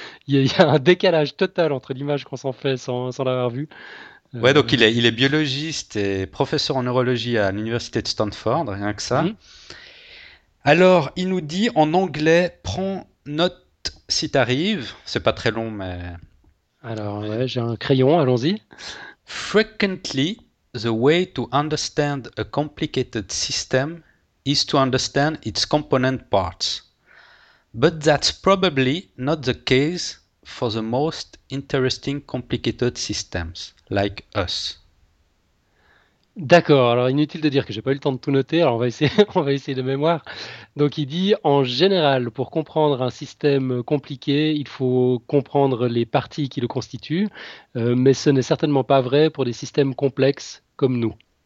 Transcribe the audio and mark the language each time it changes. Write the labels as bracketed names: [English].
[French] Il y a un décalage total entre l'image qu'on s'en fait sans l'avoir vu. Ouais, donc il est biologiste et professeur en neurologie à l'université de Stanford, rien que ça. Mmh. Alors, il nous dit en anglais, prends note si t'arrives. C'est pas très long, mais. Alors, ouais, j'ai un crayon, allons-y. [English] Frequently, the way to understand a complicated system is to understand its component parts. But that's probably not the case for the most interesting complicated systems, like us. [French] D'accord, alors inutile de dire que j'ai pas eu le temps de tout noter, alors on va essayer de mémoire. Donc il dit, en général, pour comprendre un système compliqué, il faut comprendre les parties qui le constituent, mais ce n'est certainement pas vrai pour des systèmes complexes comme nous.